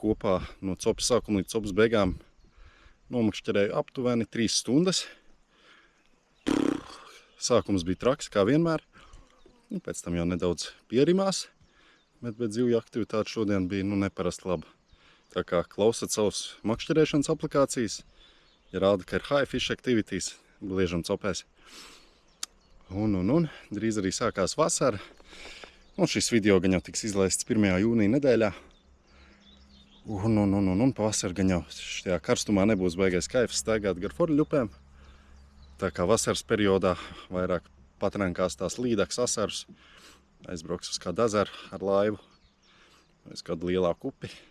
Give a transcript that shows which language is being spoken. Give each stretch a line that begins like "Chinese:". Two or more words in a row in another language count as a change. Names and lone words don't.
Latvian: kopā no copas sākuma līdz copas beigām nomakšķerēju aptuveni 3 stundas. Sākums bija traks, kā vienmēr. Pēc tam jau nedaudz pierimās, bet zivju aktivitāte šodien bija neparasti laba. Tā kā klausat savus makšķerēšanas aplikācijas, ja rāda, ka ir
English: high fish activities,
Latvian: bliežam copēs. Un drīz arī sākās vasara. Un šis video gan jau tiks izlaists 1. jūnija nedēļā. Un pavasar gan jau šajā karstumā nebūs baigais kaifs staigāt gar forļupēm. Tā kā vasaras periodā vairāk patrenkās tās līdaks asarus, aizbrauks uz kādu ezeru ar laivu, vai uz kādu lielāku upi.